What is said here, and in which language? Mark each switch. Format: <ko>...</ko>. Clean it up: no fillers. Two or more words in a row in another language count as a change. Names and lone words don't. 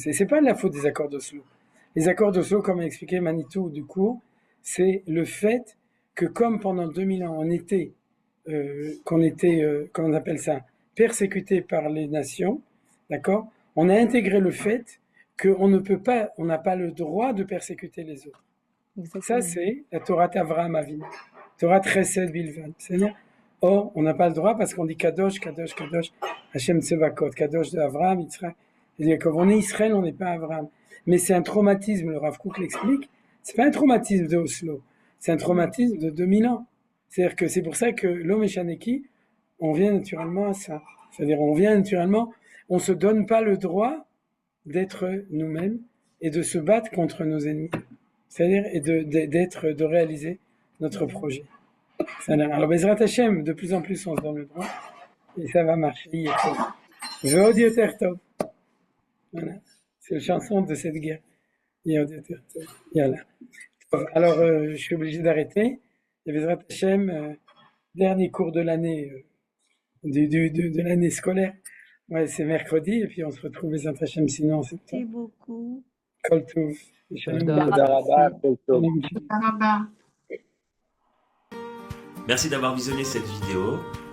<fr>Et c'est pas de la faute des accords d'Oslo. Les accords d'Oslo, comme a expliqué Manitou du cours, c'est le fait que comme pendant 2000 ans, comment on appelle ça, persécuté par les nations, d'accord, on a intégré le fait qu'on n'a pas le droit de persécuter les autres. Exactement. Ça, c'est la</fr> <he>תורת אברהם אבינו, תורת חסד בלבד.</he> <fr>C'est-à-dire, or, on n'a pas le droit parce qu'on dit</fr> <he>קדוש, קדוש, קדוש, ה' צבאות,</he> <fr>Kadosh de Avraham, Yitzhak. C'est-à-dire qu'on est Israël, on n'est pas Avraham. Mais c'est un traumatisme, le Rav Kook l'explique, c'est pas un traumatisme de Oslo, c'est un traumatisme de 2000 ans. C'est-à-dire que c'est pour ça que l'homme et Shaneki, on vient naturellement à ça. C'est-à-dire, on ne se donne pas le droit d'être nous-mêmes et de se battre contre nos ennemis. C'est-à-dire, et de réaliser notre projet. Alors,</fr> <he>בעזרת השם,</he> <fr>de plus en plus, on se donne le droit et ça va marcher.</fr> <he>ועוד יותר טוב.</he> <fr>Voilà. C'est la chanson de cette guerre.</fr> <he>ועוד יותר טוב. יאללה.</he> <fr>Alors, je suis obligé d'arrêter. Et</fr> <he>בעזרת השם,</he> <fr>dernier cours de l'année, de l'année scolaire. Ouais, c'est mercredi, et puis on se retrouve les Hashem sinon en septembre. Merci beaucoup.</fr> <he>כל טוב.</he> <fr>Merci d'avoir visionné cette vidéo.</fr>